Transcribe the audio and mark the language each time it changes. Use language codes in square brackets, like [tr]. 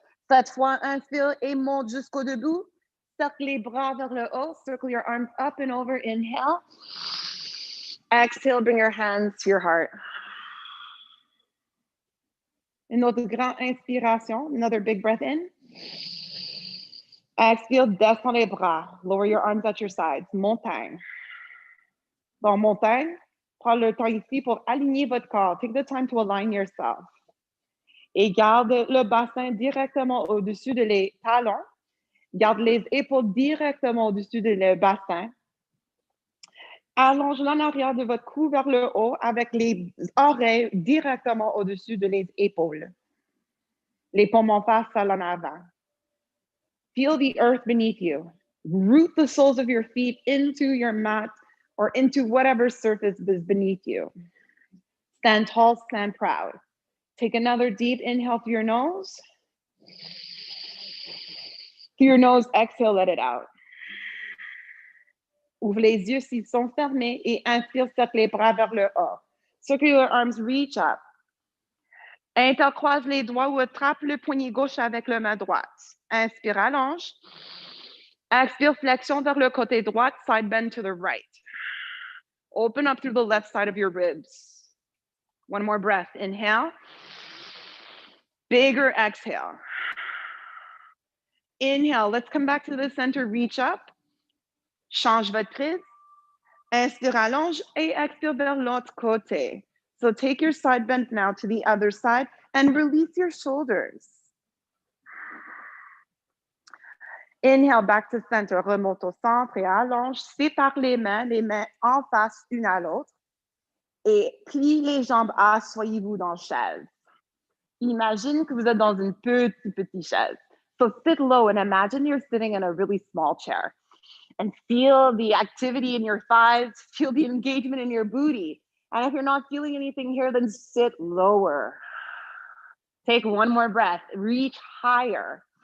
[fr] Cette fois, inspire et monte jusqu'au debout. Circle les bras vers le haut. [en] Circle your arms up and over. Inhale. Exhale, bring your hands to your heart. [fr] Une autre grande inspiration. [en] Another big breath in. [fr] Expire, descends les bras. [en] Lower your arms at your sides. [fr] Montagne. Dans montagne, prends le temps ici pour aligner votre corps. [en] Take the time to align yourself. [fr] Et garde le bassin directement au-dessus de les talons. Garde les épaules directement au-dessus de le bassin. Allonge l'en arrière de votre cou vers le haut avec les oreilles directement au-dessus de les épaules. Les poumons passent à l'en avant. [en] Feel the earth beneath you. Root the soles of your feet into your mat or into whatever surface is beneath you. Stand tall, stand proud. Take another deep inhale through your nose. Through your nose, exhale, let it out. [fr] Ouvre les yeux s'ils sont fermés et inspire, circle les bras vers le haut. [en] Circle your arms, reach up. [fr] Intercroise les doigts ou attrape le poignet gauche avec la main droite. Inspire, allonge. Expire, flexion vers le côté droit, [en] side bend to the right. Open up through the left side of your ribs. 1 more breath. Inhale. Bigger exhale. Inhale. Let's come back to the center. Reach up. [fr] Change votre prise. Inspire, allonge et expire vers l'autre côté. [en] So take your side bend now to the other side and release your shoulders. Inhale, back to center. [fr] Remonte au centre et allonge. Sépare les mains en face une à l'autre. Et plie les jambes, asseyez-vous dans la chaise. Imagine que vous êtes dans une petite chaise. [en] So sit low and imagine you're sitting in a really small chair. And feel the activity in your thighs, feel the engagement in your booty. And if you're not feeling anything here, then sit lower. Take 1 more breath, reach higher.